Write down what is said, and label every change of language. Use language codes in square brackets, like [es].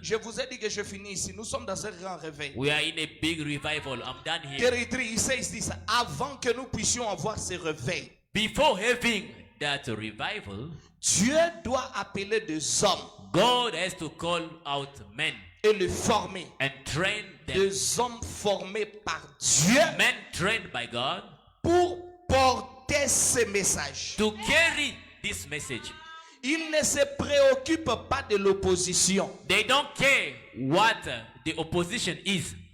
[fr] je vous ai dit que je finis ici. Nous sommes dans un grand réveil. [en] We are in a big revival. I'm done here. Territory, il says this. [fr] Avant que nous puissions avoir ce réveil, [en] Before having that revival, [fr] Dieu doit appeler des hommes [en] God has to call out men [fr] et les former. [en] and train them. [fr] Des hommes formés par Dieu [en] Men trained by God [fr] pour porter ce message. [en] to carry this message. [fr] Ils ne se préoccupent pas de l'opposition. [en] They don't care what the opposition is.